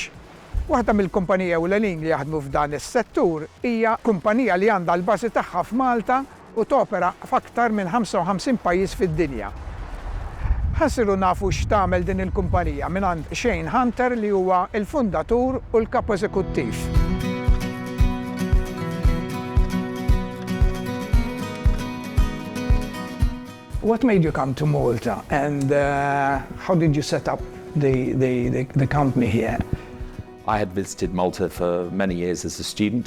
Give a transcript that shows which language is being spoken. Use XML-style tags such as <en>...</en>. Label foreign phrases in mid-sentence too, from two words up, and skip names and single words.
<mt>Waħda mill-kumpaniji ewlenin li jaħdmu f'dan is-settur hija kumpanija li għandha l-bażi tagħha f'Malta u topera f'aktar minn 55 pajjiż fid-dinja. Ħassiru nafu x'tagħmel din il-kumpanija mingħand Shane Hunter li huwa l-fundatur u l-kap eżekuttiv.</mt> <en>What made you come to Malta and how did you set up the company here? I had visited Malta for many years as a student.</en>